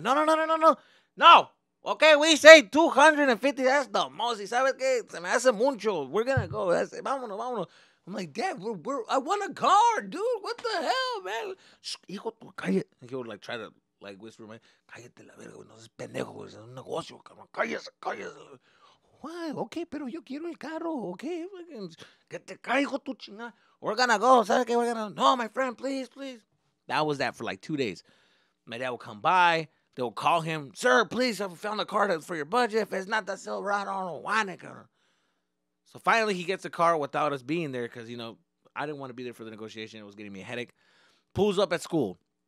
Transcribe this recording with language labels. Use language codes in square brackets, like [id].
[en] No, no, no, no, no, no. No. Okay, we say 250. That's the most. [es] ¿Y sabes qué? Se me hace mucho. [en] We're going to go. That's it. [es] Vámonos, vámonos. [en] I'm like, Dad, I want a car, dude. What the hell, man? Shh, [es] hijo, tú, cállate. [en] And he would like try to like whisper, man, [es] cállate la verga, güey. No seas pendejo, güey. Es un negocio, cabrón. Cállese, cállese. [en] Why? [es] Okay, pero yo quiero el carro. Okay, que te caigo tu chingada. [en] We're gonna go. [es] ¿Sabes qué? [en] We're gonna. No, my friend, please, please. That was that for like 2 days. My dad will come by. They will call him, sir, please, I found a car for your budget. If it's not that Silverado, I don't know why. So finally, he gets a car without us being there because, I didn't want to be there for the negotiation. It was getting me a headache. Pulls up at school.